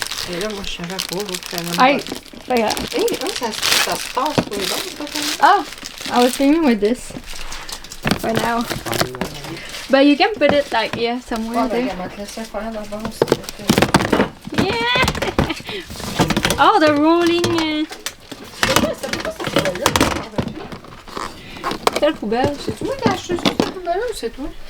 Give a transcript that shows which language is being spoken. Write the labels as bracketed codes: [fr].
[fr] Et là, moi, je savais pas, vous prenez. Hey, regarde. Hey, ça se passe pour les autres, ça, quand même. [en] Oh, I was filming with this for now. But you can put it like, yeah, somewhere [fr] Ouais, [en] there. [fr] ben, on va te laisser faire d'abord. [en] Yeah! Oh, the rolling. [fr] Quelle poubelle? C'est toi qui as acheté cette poubelle-là ou c'est toi?